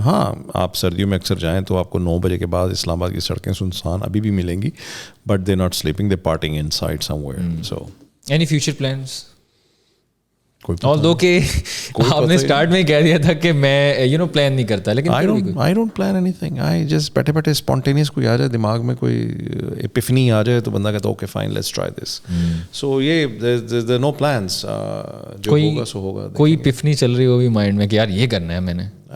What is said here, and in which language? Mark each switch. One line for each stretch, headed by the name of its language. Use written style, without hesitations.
Urdu: ہاں آپ سردیوں میں اکثر جائیں تو آپ کو 9 بجے کے بعد اسلام آباد کی سڑکیں سنسان ابھی بھی ملیں گی,
English: But they not sleeping, they partying inside somewhere. So any future plans? although
Urdu: کہ آپ نے اسٹارٹ میں کہہ دیا تھا کہ میں پلان نہیں کرتا, لیکن
English: I don't plan anything. I just
Urdu: بیٹھے اسپونٹینیس کوئی آ جائے دماغ میں, کوئی ایپیفنی آ جائے تو بندہ کہتا ہے
English: Okay fine let's try this. So یہ there are no plans.
Urdu: جو ہوگا سو ہوگا. کوئی ایپیفنی چل رہی ہوگی مائنڈ میں کہ یار یہ کرنا ہے میں نے.